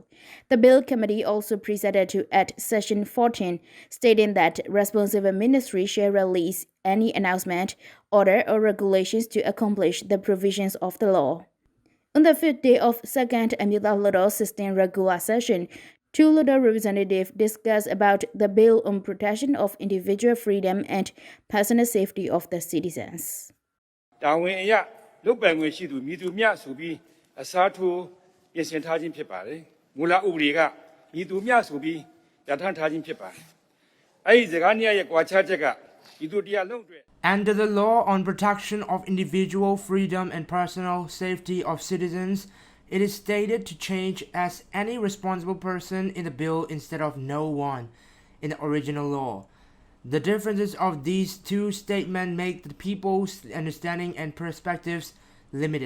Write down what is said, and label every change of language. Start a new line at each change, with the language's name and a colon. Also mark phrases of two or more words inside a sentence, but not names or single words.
English: The bill committee also proceeded to add section 14, stating that responsible ministry shall release any announcement, order, or regulations to accomplish the provisions of the law. On the fifth day of second Amyotha Hluttaw 16 regular session, two Hluttaw representatives discussed about the bill on protection of individual freedom and personal safety of the citizens.
Burmese: တာဝန်အရလုပ်ပိုင်ခွင့်ရှိသူမည်သူမျှဆိုပြီးအစားထိုးပြင်ဆင်ထားခြင်းဖြစ်ပါတယ်။မူလဥပဒေကမည်သူမျှဆိုပြီးပြဋ္ဌာန်းထားခြင်းဖြစ်ပါတယ်။အဲဒီစကားနှစ်ရဲ့ကွာခြားချက်ကဒီသူတရားလုံးအတွက်
English: Under the law on protection of individual freedom and personal safety of citizens, it is stated to change as any responsible person in the bill instead of no one in the original law. The differences of these two statements make the people's understanding and perspectives limited.